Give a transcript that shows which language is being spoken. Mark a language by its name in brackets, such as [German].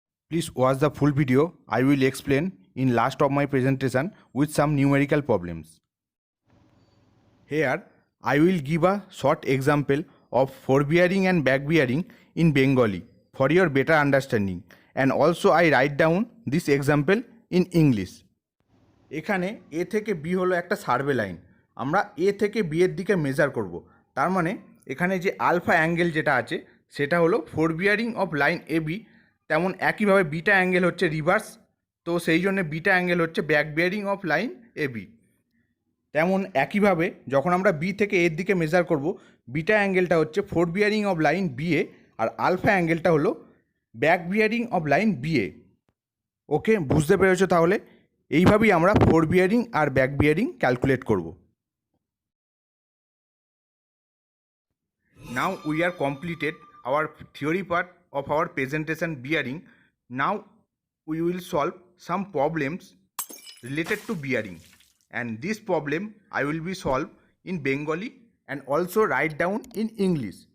[English] Please watch the full video. I will explain in last of my presentation with some numerical problems. Here I will give a short example of forward bearing and back bearing in Bengali for your better understanding, and also I write down this example in English. [Bangla] এখানে A থেকে B হলো একটা survey line, আমরা A থেকে B এর দিকে measure করব। তার মানে এখানে যে আলফা অ্যাঙ্গেল যেটা আছে সেটা হলো four bearing of line AB, তেমন একইভাবে বিটা অ্যাঙ্গেল হচ্ছে রিভার্স, তো সেই জন্য বিটা অ্যাঙ্গেল হচ্ছে back bearing of line AB। তেমন একইভাবে যখন আমরা B থেকে এর দিকে মেজার করব, বিটা অ্যাঙ্গেলটা হচ্ছে four bearing of line BA, আর alpha অ্যাঙ্গেলটা হলো back bearing of line BA। ওকে, বুঝতে পেরেছো? তাহলে এইভাবেই আমরা ফোর বিয়ারিং আর ব্যাক বিয়ারিং ক্যালকুলেট করব। [English] Now we are completed our theory part of our presentation bearing. Now we will solve some problems related to bearing, and this problem I will be solve in Bengali and also write down in English.